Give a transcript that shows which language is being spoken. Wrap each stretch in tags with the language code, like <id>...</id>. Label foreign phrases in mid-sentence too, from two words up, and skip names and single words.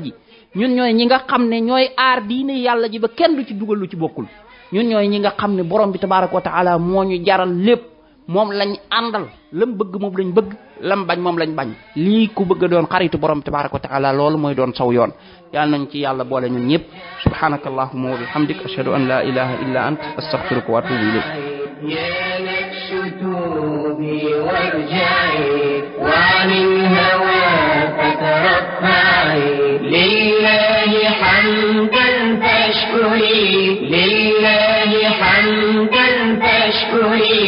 <wo>ji ñun ñooy ñi nga xam ne ñooy aar diine yàlla ji ba kenn du ci dugal lu ci bokkul ñun ñooy ñi nga xam ne borom bi</wo> <ar>تبارك وتعالى</ar> <wo>moo ñu jaral lépp moom lañ àndal lam bëgg moom lañ bëgg lam bañ moom lañ bañ lii ku bëgg doon xaritu borom bi</wo> <ar>تبارك وتعالى</ar> <wo>loolu mooy doon saw yoon yàlla nañ ci yàlla boole ñun ñëpp</wo> <ar>سبحانك اللهم وبحمدك أشهد أن لا إله إلا أنت أستغفرك وأتوب إليك يا نفس توبي وارجعي وعن الهوى فترفعي لله حمدا فاشكري لله حمدا فاشكري</ar>